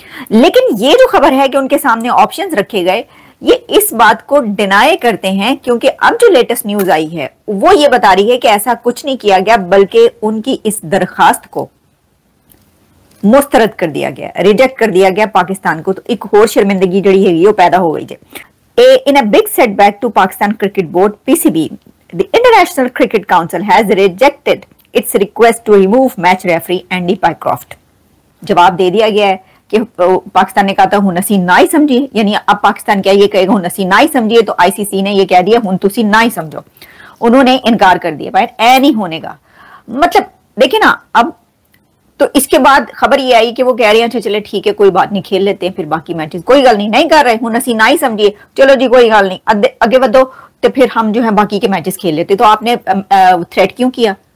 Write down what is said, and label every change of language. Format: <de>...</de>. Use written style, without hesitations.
<hi>लेकिन ये जो खबर है कि उनके सामने ऑप्शंस रखे गए, ये इस बात को डिनाई करते हैं, क्योंकि अब जो लेटेस्ट न्यूज आई है वो ये बता रही है कि ऐसा कुछ नहीं किया गया, बल्कि उनकी इस दरखास्त को मुस्तरद कर दिया गया, रिजेक्ट कर दिया गया पाकिस्तान को। तो एक और शर्मिंदगी जड़ी है वो पैदा हो गई है।</hi> <en>In a big setback to Pakistan Cricket Board (PCB), the International Cricket Council has rejected its request to remove match referee Andy Pycroft.</en> <hi>जवाब दे दिया गया है कि पाकिस्तान ने कहा था</hi> <pa>हुन असी ना ही समझिए,</pa> <hi>यानी अब पाकिस्तान क्या ये कहेगा हुन असी ना ही समझिए, तो आईसीसी ने ये कह दिया</hi> <pa>हुन तुसी ना ही समझो।</pa> <hi>उन्होंने इनकार कर दिया, भाई ऐ नहीं होने का मतलब। देखिए ना, अब तो इसके बाद खबर ये आई कि वो कह रहे हैं अच्छा चले ठीक है कोई बात नहीं, खेल लेते हैं फिर बाकी मैचेस, कोई गल नहीं कर रहे</hi> <pa>हूं असी ना ही समझिए,</pa> <hi>चलो जी कोई गल नहीं, आगे बढ़ो तो फिर हम जो है बाकी के मैचेस खेल लेते। तो आपने थ्रेट क्यों किया?</hi>